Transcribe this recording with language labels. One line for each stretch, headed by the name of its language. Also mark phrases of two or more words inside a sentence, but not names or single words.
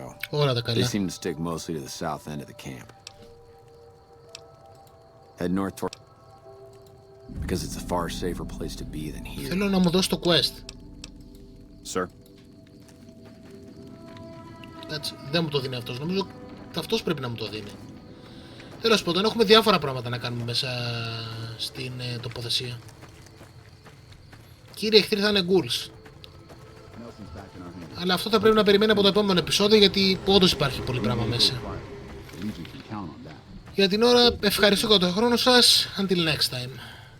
English: They seem to stick mostly to the south end of the camp. Head north toward... because it's a far safer place to be than here.
Greek: Θέλω να μου δώσει το quest.
English: Sir?
Greek: Έτσι, δεν μου το δίνει αυτός. Νομίζω αυτός πρέπει να μου το δίνει. Τέλος πάντων, έχουμε διάφορα πράγματα να κάνουμε μέσα στην τοποθεσία. Κύριοι εχθροί θα είναι ghouls. Αλλά αυτό θα πρέπει να περιμένει από το επόμενο επεισόδιο, γιατί όντως υπάρχει πολύ πράγμα μέσα. Για την ώρα ευχαριστώ για τον χρόνο σας.
English: Until next time.